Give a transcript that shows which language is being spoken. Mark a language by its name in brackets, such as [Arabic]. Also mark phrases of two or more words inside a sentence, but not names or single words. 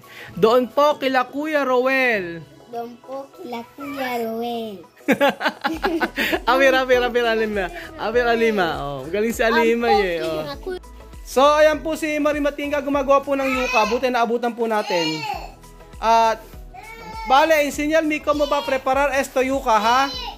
[Filipino] Doon po kila Kuya Roel. Doon po kila Kuya Roel. Alima. Oh, galing si Alima eh. Oh. So, ayan po si Marie Matinga gumagawa po ng yuka. Buti naabutan po natin. At, [Spanish] vale, enseñar mi cómo va a preparar esto yuka, ha?